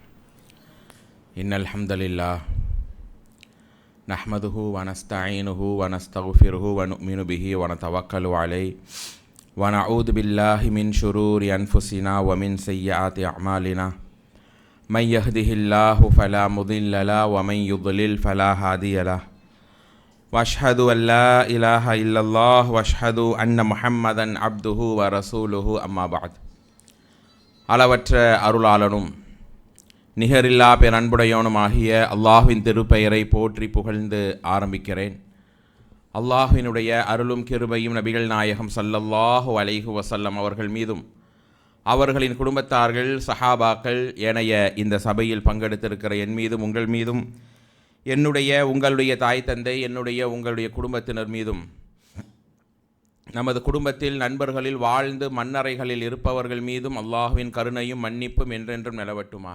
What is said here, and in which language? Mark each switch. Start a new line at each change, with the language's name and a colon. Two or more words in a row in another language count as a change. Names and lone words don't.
Arabic: إن الحمد لله نحمده ونستعينه ونستغفره ونؤمن به ونتوكل عليه ونعوذ بالله من شرور أنفسنا ومن سيئات أعمالنا من يهده الله فلا مضل له ومن يضلل فلا هادي له وأشهد أن لا إله إلا الله وأشهد أن محمدا عبده ورسوله أما بعد.
Tamil: அளவற்ற அருளாளனும் நிகரில்லா பேரன்புடையவனுமாகிய அல்லாஹ்வின் திருப்பெயரை போற்றி புகழ்ந்து ஆரம்பிக்கிறேன். அல்லாஹ்வினுடைய அருளும் கிருபையும் நபிகள் நாயகம்
Arabic: صلى الله عليه وسلم
Tamil: அவர்கள் மீதும் அவர்களின் குடும்பத்தார்கள் சஹாபாக்கள் ஏனைய இந்த சபையில் பங்கெடுத்திருக்கிற என் மீதும் உங்கள் மீதும் உங்களுடைய தாய் தந்தை உங்களுடைய குடும்பத்தினர் மீதும் நமது குடும்பத்தில் நண்பர்களில் வாழ்ந்து மண்ணறைகளில் இருப்பவர்கள் மீதும் அல்லாஹ்வின் கருணையும் மன்னிப்பும் என்றென்றும் நிலவட்டுமாக.